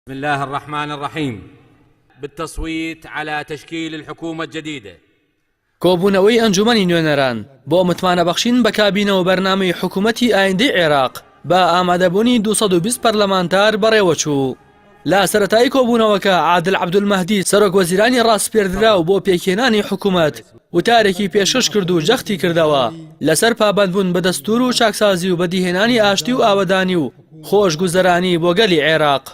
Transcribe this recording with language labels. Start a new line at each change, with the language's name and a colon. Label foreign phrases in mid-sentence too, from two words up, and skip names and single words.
Arabic: بسم الله الرحمن الرحيم. بالتصويت على تشكيل الحكومة الجديدة.
Central Kurdish: کۆبوونەوەی ئەنجومەنی نوێنەران بۆ متمانەبەخشین بە کابینە و بەرنامەی حکوومەتی ئایندەی عێراق بە ئامادەبوونی 220 پەرلەمانتار بەڕێوەچوو. لا سەرەتایی کۆبوونەوەکە عادل عەبدولمەهدی سەرۆک وەزیرانی ڕاستپێردراو بۆ پێکهێنانی حکوومەت وتارێکی پێشکەش کرد و جەختی کردەوە لەسەر پابەندبوون بە دەستور و چاکسازی و بەدیهێنانی ئاشتی و ئاوەدانی و خۆشگوزەرانی بۆ گەلی عێراق.